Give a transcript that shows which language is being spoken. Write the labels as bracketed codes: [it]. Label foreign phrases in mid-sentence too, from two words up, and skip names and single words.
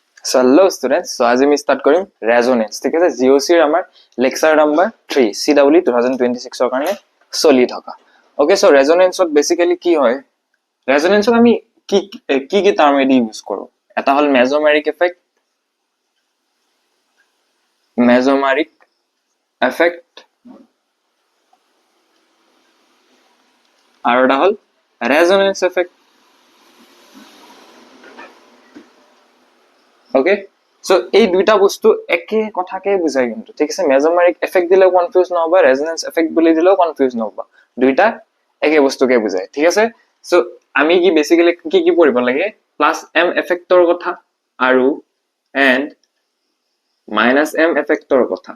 [en] So hello students, [as] so আজি আমি start কৰিম resonance, ঠিক আছে? GOC ৰ আমাৰ [en] lecture number 3 [as] CW 2026 ৰ কাৰণে চলি থকা। [en] Okay, so resonance [as] ত basically কি হয়? Resonance ত আমি কি টাৰ্ম এদি ইউজ কৰো? এটা হল [en] mesomeric effect, [as] আৰু এটা হল [en] resonance effect. Okay, so [as] এই দুইটা বস্তু একে কথাকে বুজায় কিন্তু, ঠিক আছে? [en] mesomeric effect [as] দিলেও কনফিউজ নহবা, [en] resonance effect [as] বুলি দিলেও কনফিউজ নহবা, দুইটা একে বস্তুকে বুজায়, ঠিক আছে? সো আমি কি বেসিক্যালি কি পঢ়িব লাগে? [en] plus M effect [as] কথা আৰু [en] and minus M effect [as] কথা।